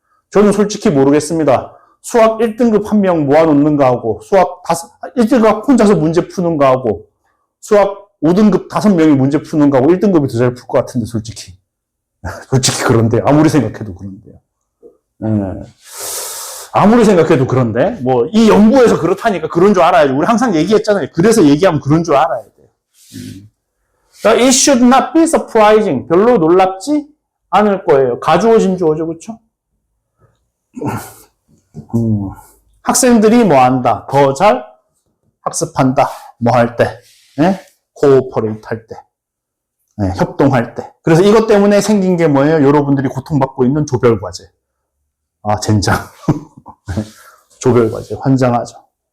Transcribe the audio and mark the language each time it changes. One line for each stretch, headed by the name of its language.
Korean: 저는 솔직히 모르겠습니다. 수학 1등급 한 명 모아놓는 거하고, 수학 1등급 혼자서 문제 푸는 거하고, 수학 5등급 5명이 문제 푸는 거하고 1등급이 더 잘 풀 것 같은데, 솔직히. 솔직히 그런데, 아무리 생각해도 그런데요. 아무리 생각해도 그런데, 이 연구에서 그렇다니까 그런 줄 알아야죠. 우리 항상 얘기했잖아요. 그래서 얘기하면 그런 줄 알아야 돼요.
English: It should not be surprising.
Korean: 별로 놀랍지 않을 거예요. 가주어진 주어죠, 그쵸? 학생들이 뭐 한다? 더 잘 학습한다. 뭐 할 때? 코오퍼레이트 할 때. 협동할 때. 그래서 이것 때문에 생긴 게 뭐예요? 여러분들이 고통받고 있는 조별과제. 젠장. 조별과제. 환장하죠.